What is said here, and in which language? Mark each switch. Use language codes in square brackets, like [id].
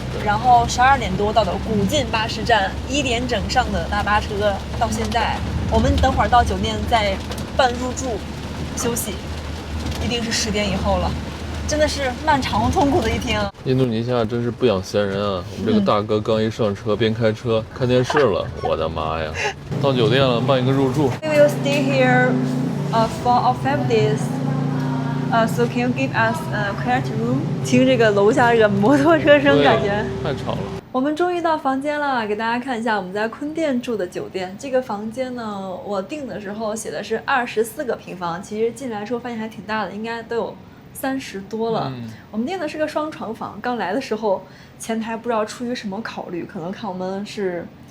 [zh] 然后12点多到的古晋巴士站，1点整上的大巴车，到现在我们等会儿到酒店再办入住休息，一定是10点以后了，真的是漫长痛苦的一天。印度尼西亚真是不养闲人啊！我们这个大哥刚一上车，边开车看电视了，我的妈呀！到酒店了，办一个入住。 [en] We will stay here, for 5 days. So can you give us a quiet room? [zh] 听这个楼下这个摩托车声，感觉太吵了。我们终于到房间了，给大家看一下我们在坤甸住的酒店。这个房间呢，我订的时候写的是24个平方，其实进来之后发现还挺大的，应该都有30多了。我们订的是个双床房。刚来的时候，前台不知道出于什么考虑，可能看我们是